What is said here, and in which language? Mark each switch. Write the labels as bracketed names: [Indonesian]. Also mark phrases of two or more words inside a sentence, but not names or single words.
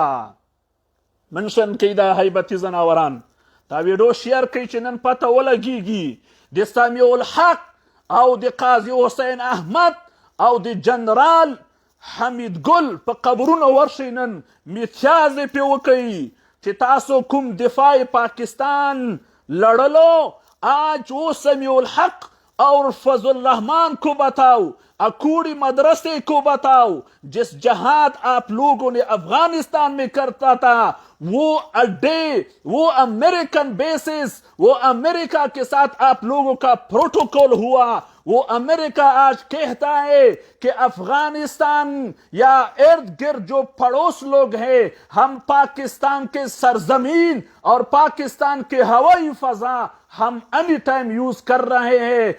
[Pashto] شوه منشن کوي دا هیبتي ځناوران دا ویډیو شیر کوي چې نن پته ولګیږي د سمیع الحق او د قاضي حسین احمد او د جنرال حمید ګل په قبرونو ورشئ نن میتیازې پې وکئ چې تاسو کوم دفاع پاکستان لړلو [Urdu] آج وہ سمیع الحق اور فضل الرحمان کو بتاؤ، اکوڑی مدرسے کو بتاؤ، جس جہاد آپ لوگوں نے افغانستان میں کرتا تھا، وہ اڈے، وہ [English] American bases, [Urdu] وہ امریکہ کے ساتھ آپ لوگوں کا پروٹوکول ہوا، وہ امریکہ آج کہتا ہے کہ افغانستان یا ارد گرد جو پڑوس لوگ ہیں، ہم پاکستان کے سرزمین اور پاکستان کے ہوائی فضا ہم [English] any time use [Urdu] کر رہے ہیں.